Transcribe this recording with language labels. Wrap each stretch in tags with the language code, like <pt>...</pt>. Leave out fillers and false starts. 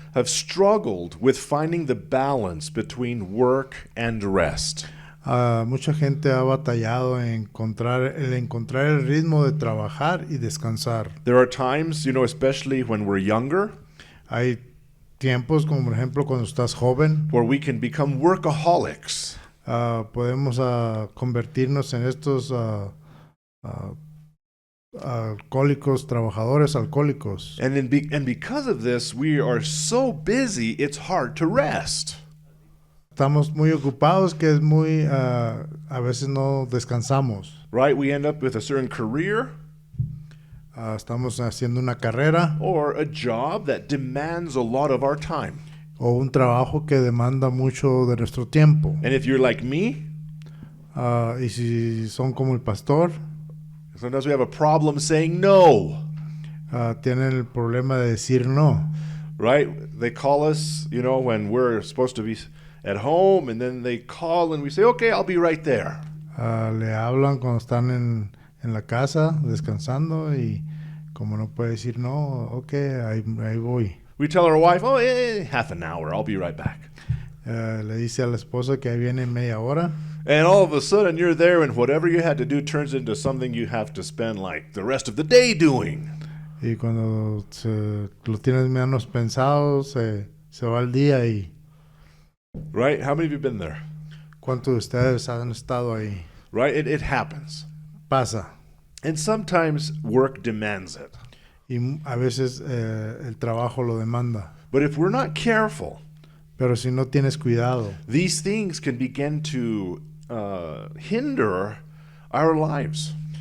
<en>have struggled with finding the balance between work and rest.</en> <es>Mucha gente ha batallado en encontrar el ritmo de trabajar y descansar.</es> <en>There are times, especially when we're younger,</en> <es>Hay tiempos, como por ejemplo cuando estás joven,</es> <en>where we can become workaholics.</en> <es>podemos convertirnos en estos alcohólicos, trabajadores alcohólicos.</es> <en>And because of this, we are so busy, it's hard to rest.</en> <es>Estamos muy ocupados que es a veces no descansamos.</es> <en>Right? We end up with a certain career</en> <es>Estamos haciendo una carrera</es> <en>or a job that demands a lot of our time.</en> <es>o un trabajo que demanda mucho de nuestro tiempo.</es> <en>And if you're like me,</en> <es>Y si son como el pastor,</es> <en>sometimes we have a problem saying no.</en> <es>tienen el problema de decir no.</es> <en>Right? They call us, when we're supposed to be at home, and then they call and we say, okay, I'll be right there.</en> <es>Le hablan cuando están en la casa descansando y como no puede decir no, ok, ahí voy.</es> <en>We tell our wife, oh, half an hour, I'll be right back.</en> <es>Le dice a la esposa que ahí viene en media hora</es> <en>And all of a sudden you're there, and whatever you had to do turns into something you have to spend like the rest of the day doing.</en> <es>y cuando lo tienes menos pensado se va el día. Y</es> <en>Right? How many of you have been there?</en> <es>¿cuántos de ustedes han estado ahí?</es> <en>Right? It happens.</en> <es>Pasa.</es> <en>And sometimes work demands it.</en> <es>Y a veces el trabajo lo demanda.</es> <en>But if we're not careful,</en> <es>Pero si no tienes cuidado,</es> <en>these things can begin to hinder our lives.</en>